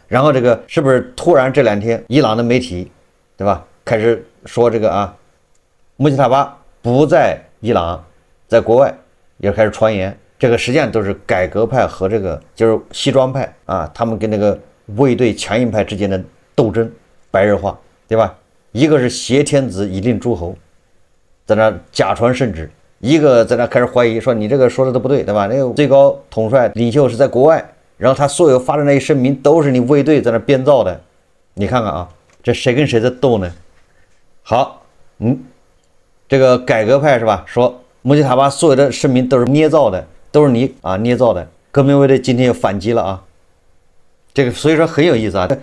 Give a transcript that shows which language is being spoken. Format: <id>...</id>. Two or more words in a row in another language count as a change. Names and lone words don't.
<zh>然後這個是不是突然這2天伊朗的媒體，對吧，開始說這個啊，穆吉塔巴不在伊朗，在國外也開始傳言，這個實際上都是改革派和這個就是西裝派啊，他們跟那個衛隊強硬派之間的鬥爭白熱化，對吧？一個是挾天子以令諸侯，在那假傳聖旨。一個在那開始懷疑說你這個說的都不對，對吧？那個最高統帥領袖是在國外，然後他所有發的那些聲明都是你衛隊在那編造的，你看看啊，這誰跟誰在鬥呢？好，這個改革派是吧？說穆吉塔巴所有的聲明都是捏造的，都是你啊捏造的。革命衛隊今天又反擊了啊，這個所以說很有意思啊。</zh>